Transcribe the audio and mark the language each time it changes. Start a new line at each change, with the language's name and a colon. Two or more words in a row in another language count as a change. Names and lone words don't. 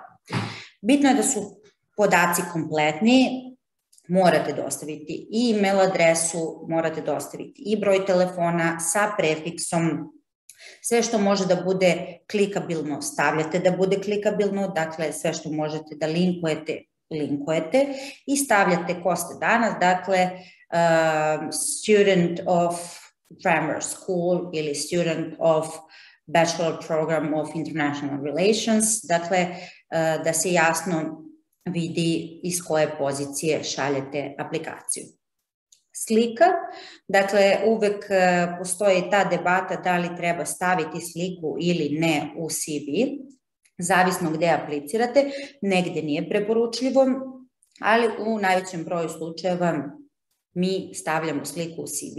Serbian: Bitno je da su podaci kompletni, morate dostaviti i e-mail adresu, morate dostaviti i broj telefona sa prefiksom. Sve što može da bude klikabilno, stavljate da bude klikabilno, dakle sve što možete da linkujete i stavljate ko ste danas, dakle
English: student of grammar school
Serbian: ili
English: student of bachelor program of international relations,
Serbian: dakle da se jasno vidi iz koje pozicije šaljete aplikaciju. Slika, dakle uvek postoji ta debata da li treba staviti sliku ili ne u CV, zavisno gde aplicirate, negde nije preporučljivo, ali u najvećem broju slučajeva mi stavljamo sliku u CV.